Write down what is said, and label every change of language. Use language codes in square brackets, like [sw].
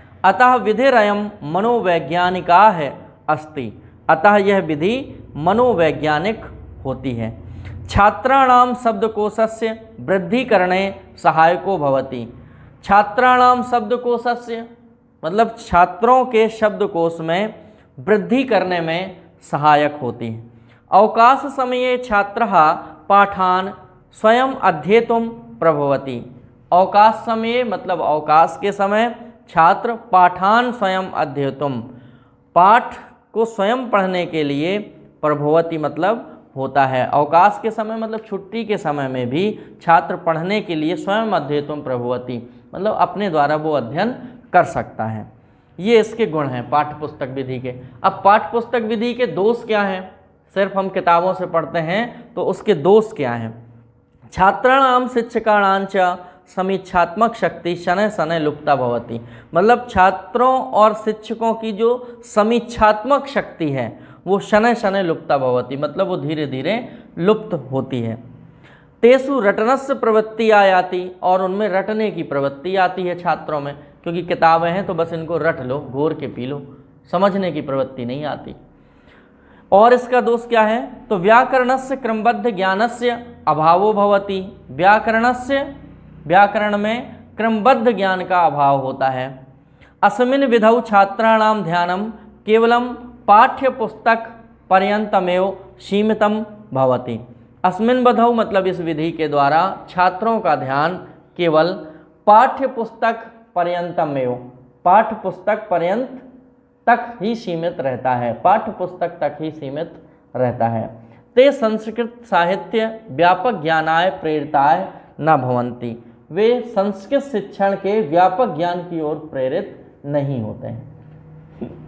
[sa] अतः विधिरयम मनोवैज्ञानिका है अस्ति, [hi] अतः यह विधि मनोवैज्ञानिक होती है। [sa] छात्राणाम शब्दकोशस्य वृद्धिकरणे सहायको भवति। [hi] छात्राणाम शब्दकोशस्य मतलब छात्रों के शब्दकोश में वृद्धि करने में सहायक होती है। [sa] अवकाश समये छात्रः पाठान स्वयं अध्येतुं प्रभवति। [hi] अवकाश समय मतलब अवकाश के समय छात्र पाठान स्वयं अध्येतुम पाठ को स्वयं पढ़ने के लिए प्रभवति मतलब होता है। अवकाश के समय मतलब छुट्टी के समय में भी छात्र पढ़ने के लिए स्वयं अध्येतुम प्रभवति मतलब अपने द्वारा वो अध्ययन कर सकता है। ये इसके गुण हैं पाठ्य पुस्तक विधि के। अब पाठ्य पुस्तक विधि के दोष क्या हैं? सिर्फ हम किताबों से पढ़ते हैं तो उसके दोष क्या हैं? [sa] छात्राणाम शिक्षकाणां च समीक्षात्मक शक्ति शनैः शनैः लुप्ता भवति। [hi] मतलब छात्रों और शिक्षकों की जो समीक्षात्मक शक्ति है वो शनैः शनैः लुप्ता भवति मतलब वो धीरे धीरे लुप्त होती है। [sa] तेसु रटनस्य प्रवृत्ति आयाति, [hi] और उनमें रटने की प्रवृत्ति आती है छात्रों में, क्योंकि किताबें हैं तो बस इनको रट लो, घोर के पी लो, समझने की प्रवृत्ति नहीं आती। और इसका दोष क्या है? [sa] तो व्याकरणस्य क्रमबद्ध ज्ञानस्य अभावो भवति, [hi] व्याकरण में क्रमबद्ध ज्ञान का अभाव होता है। [sa] अस्मिन् विधौ छात्राणां ध्यानं केवलं पाठ्य पुस्तक पर्यन्तमेव सीमितं भवति। [hi] अस्मिन् विधौ मतलब इस विधि के द्वारा छात्रों का ध्यान केवल पाठ्य पुस्तक पर्यन्तमेव, पाठ्य पुस्तक पर्यंत तक ही सीमित रहता है, पाठ्य पुस्तक तक ही सीमित रहता है। [sa] ते संस्कृत साहित्य व्यापक ज्ञानाय प्रेरिताय न भवन्ति, [hi] वे संस्कृत शिक्षण के व्यापक ज्ञान की ओर प्रेरित नहीं होते हैं।